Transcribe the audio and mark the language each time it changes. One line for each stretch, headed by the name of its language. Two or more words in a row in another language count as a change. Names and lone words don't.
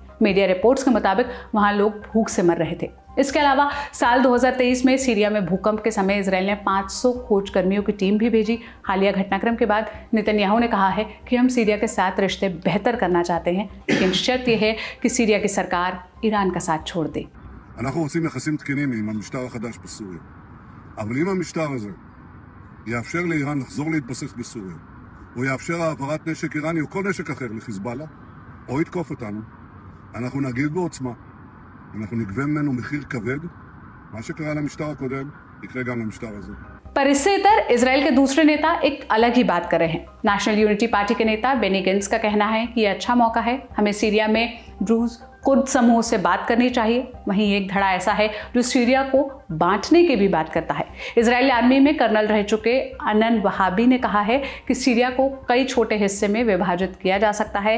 English: media reports
Hindi: के मुताबिक वहां लोग भूख से मर रहे थे। इसके अलावा साल 2023 में सीरिया में भूकंप के समय इजराइल ने 500 खोजकर्मियों की टीम भी भेजी। हालिया घटनाक्रम के बाद नेतन्याहू ने कहा है कि हम सीरिया के साथ रिश्ते बेहतर करना चाहते हैं, लेकिन शर्त यह है कि सीरिया की सरकार ईरान का साथ छोड़ दे।
Hebrew: אנחנו רוצים יחסים תקינים עם המשטר החדש בסוריה. אבל אם המשטר הזה יאפשר לאיראן לחזור להתבסס בסוריה, או יאפשר העברת נשק איראני או כל נשק אחר לחיזבאללה, או יתקוף אותנו, אנחנו נגיב בעוצמה. אנחנו נגבה ממנו מחיר כבד. מה שקרה למשטר הקודם, יקרה גם למשטר הזה.
Hindi: पर इससे इतर इजराइल के दूसरे नेता एक अलग ही बात कर रहे हैं। नेशनल यूनिटी पार्टी के नेता बेनी गेंट्स का कहना है कि यह अच्छा मौका है, हमें सीरिया में ड्रूज कुर्द समूह से बात करनी चाहिए। वहीं एक धड़ा ऐसा है जो सीरिया को बांटने की भी बात करता है। इजरायली आर्मी में कर्नल रह चुके अनन वहाबी ने कहा है कि सीरिया को कई छोटे हिस्से में विभाजित किया जा सकता है।